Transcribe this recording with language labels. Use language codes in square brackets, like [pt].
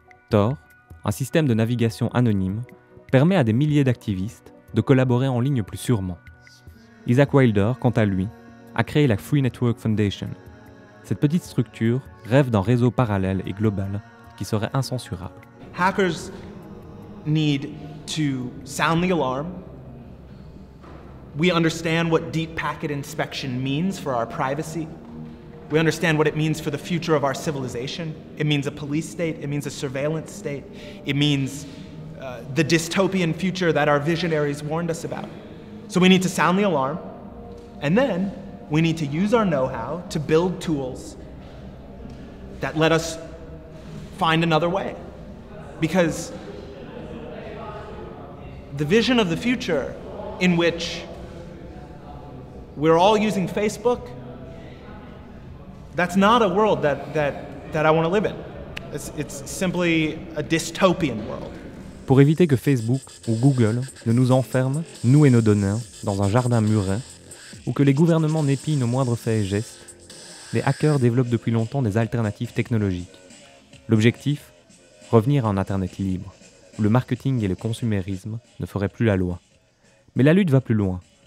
[fr] Tor, un système de navigation anonyme, permet à des milliers d'activistes de collaborer en ligne plus sûrement. Isaac Wilder, quant à lui, a créé la Free Network Foundation. Cette petite structure rêve d'un réseau parallèle et global qui serait incensurable. [en] Hackers need to sound the alarm. We understand what deep packet inspection means for our privacy. We understand what it means for the future of our civilization. It means a police state, it means a surveillance state, it means the dystopian future that our visionaries warned us about. So we need to sound the alarm, and then we need to use our know-how to build tools that let us find another way. Because the vision of the future in which we're all using Facebook, that's not a world that I want to live in. It's simply a dystopian world. [fr] Pour éviter que Facebook ou Google ne nous enferment, nous et nos données, dans un jardin muret, ou que les gouvernements n'épient nos moindres faits et gestes, les hackers développent depuis longtemps des alternatives technologiques. L'objectif ? Revenir à un Internet libre, où le marketing et le consumérisme ne feraient plus la loi. Mais la lutte va plus loin.